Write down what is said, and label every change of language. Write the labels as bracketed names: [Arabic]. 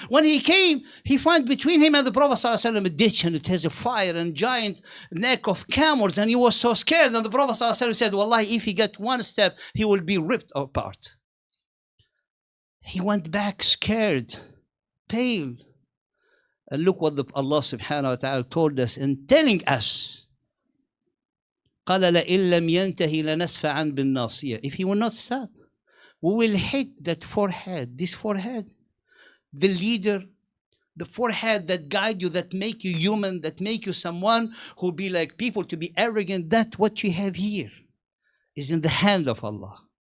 [English] When he came, he found between him and the Prophet ﷺ a ditch, and it has a fire and giant neck of camels, and he was so scared. And the Prophet ﷺ said, Wallahi, if he get one step, he will be ripped apart. He went back scared, pale. And look what Allah subhanahu wa ta'ala told us and telling us. [Arabic] قال لئن لم ينتهي لنسفعا بالناصية. [English] If he will not stop, we will hit that forehead, this forehead. The leader, the forehead that guide you, that make you human, that make you someone who be like people, to be arrogant. That what you have here is in the hand of Allah.